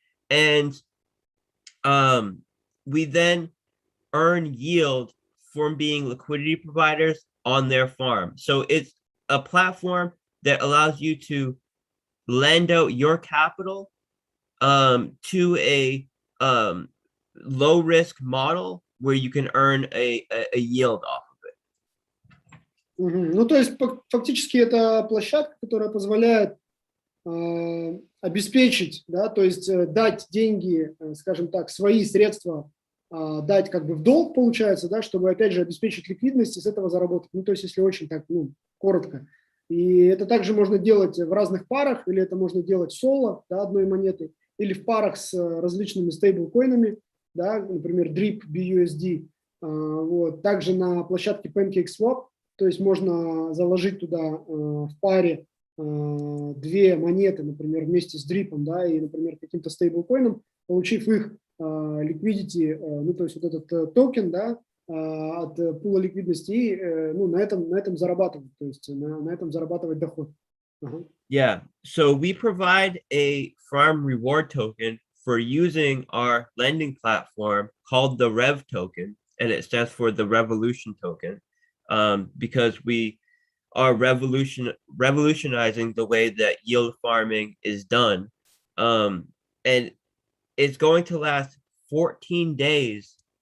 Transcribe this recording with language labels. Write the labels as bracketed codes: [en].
[en] and we then earn yield from being liquidity providers on their farm. So it's a platform that allows you to lend out your capital to a low risk model where you can earn a yield off of it. [ru] Ну, то есть фактически это площадка, которая позволяет обеспечить, да, то есть дать деньги, скажем так, свои средства, дать как бы в долг, получается, да, чтобы опять же обеспечить ликвидность и с этого заработать. Ну, то есть если очень так, ну, коротко. И это также можно делать в разных парах, или это можно делать соло, да, одной монетой, или в парах с различными стейблкоинами, да, например, DRIP, BUSD. Вот. Также на площадке PancakeSwap, то есть можно заложить туда в паре две монеты, например, вместе с DRIP, да, и, например, каким-то стейблкоином, получив их liquidity, ну, то есть вот этот токен, да, от пула ликвидности, и, ну, на этом зарабатывать, то есть на этом зарабатывать доход. [en] Yeah, so we provide a farm reward token for using our lending platform called the Rev token, and it stands for the Revolution token, because we are revolutionizing the way that yield farming is done, and it's going to last 14 days.